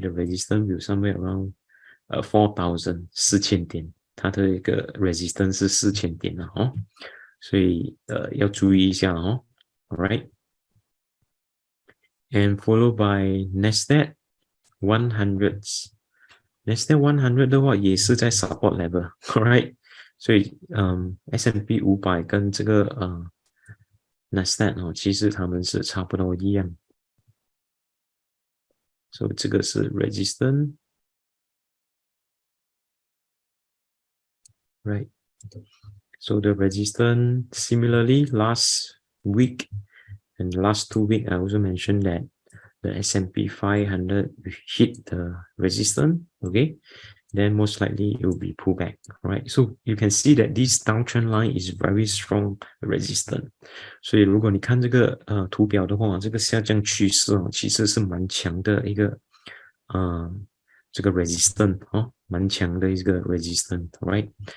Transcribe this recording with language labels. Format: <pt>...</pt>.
<en>The resistance will somewhere around 4,000</en> <zh>4000点，它的一个 resistance 是4000点了所以要注意一下</zh> <en>alright, and followed by NASDAQ 100.</en> <zh>NASDAQ 100的话也是在 support level,</zh> <en>alright,</en> <zh>所以S&P 500跟这个NASDAQ 其实他们是差不多一样，所以这个是 resistance, right?</zh> <en>So the resistance similarly last week and last 2 weeks I also mentioned that the S&P 500 hit the resistance, okay, then most likely it will be pullback, right? So you can see that this downtrend line is very strong resistance.</en> <zh>所以如果你看这个图表的话，这个下降趋势其实是蛮强的一个这个 resistance 蛮强的一个 resistance, right?</zh>